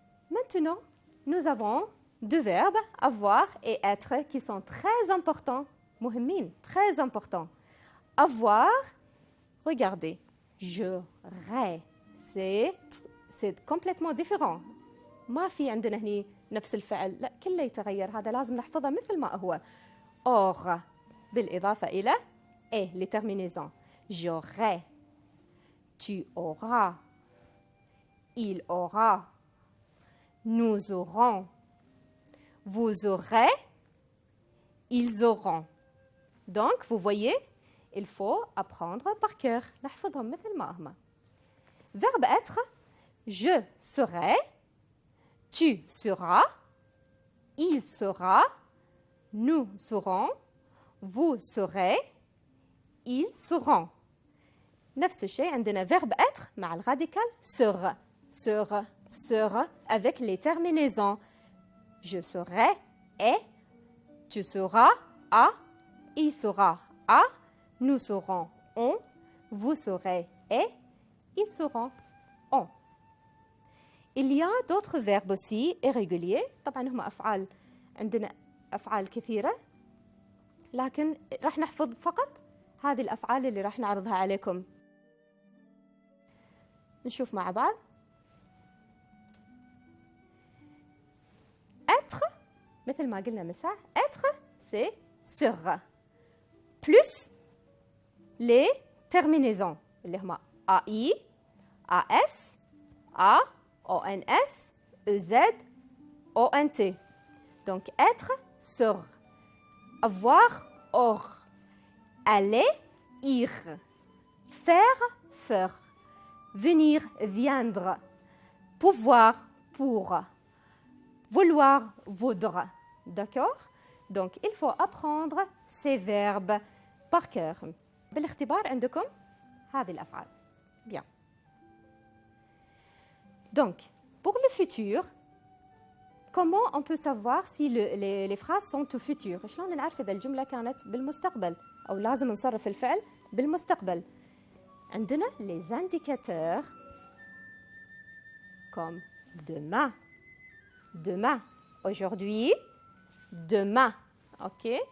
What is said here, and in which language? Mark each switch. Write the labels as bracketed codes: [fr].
[fr] Maintenant, nous avons deux verbes, avoir et être, qui sont très importants. Muhimmin, très importants. Avoir, regardez, j'aurais. C'est complètement différent. [ar] ما في عندنا هني نفس الفعل، لا كله يتغير، هذا لازم نحفظه مثل ما هو. [fr] Or [ar] بالإضافة إلى [fr] et les terminaisons. J'aurai, tu auras, il aura, nous aurons, vous aurez, ils auront. Donc, vous voyez, il faut apprendre par cœur. [ar] نحفظهم مثل ما هم. [fr] Verbe être, je serai, tu seras, il sera, nous serons, vous serez, ils seront. [ar] نفس الشيء عندنا [fr] verbe être [ar] مع الراديكال [fr] sera, sera, sera avec les terminaisons. Je serai, et, tu seras, a, il sera, a, nous serons, on, vous serez, et, ils seront, on. Il y a d'autres verbes aussi irréguliers. [ar] طبعا هم أفعال عندنا أفعال كثيرة لكن راح نحفظ فقط هذه الأفعال اللي راح نعرضها عليكم. نشوف مع بعض. [fr] Être [ar] مثل ما قلنا من ساعة [fr] être c'est sera plus les terminaisons [ar] اللي هما [fr] AI, AS, A, ONS, EZ, ONT. Donc, être, ser. Avoir, or. Aller, ir. Faire, faire. Venir, viendre. Pouvoir, pour. Vouloir, voudre. D'accord? Donc, il faut apprendre ces verbes par cœur. [ar] بالاختبار عندكم هذه الأفعال. [fr] Bien. Donc, pour le futur, comment on peut savoir si les phrases sont au futur؟ [ar] شلون نعرف إذا الجملة كانت بالمستقبل أو لازم نصرف الفعل بالمستقبل؟ [fr] عندنا les indicateurs comme demain, demain, aujourd'hui, demain, ok?